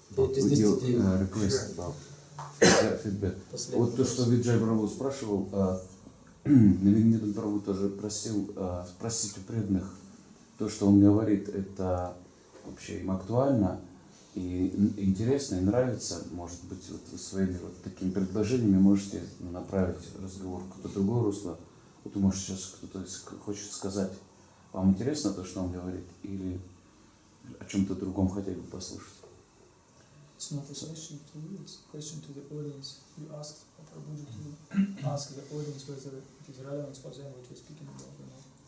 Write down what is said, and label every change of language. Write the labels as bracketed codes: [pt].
[en] your request about feedback. [ru] Вот то, что Виджай Прабху спрашивал, Навина Нирада Прабху тоже просил спросить у преданных, то, что он говорит, это вообще им актуально и интересно, и нравится. Может быть, вот вы своими вот такими предложениями можете направить разговор в какое-то другое русло. Вот, может, сейчас кто-то хочет сказать, вам интересно то, что он говорит, или о чем-то другом хотели бы послушать? [en] It's not a question to you, it's a question to the audience. You asked Prabhuji to ask the audience whether it is relevant for them what you're speaking about or not.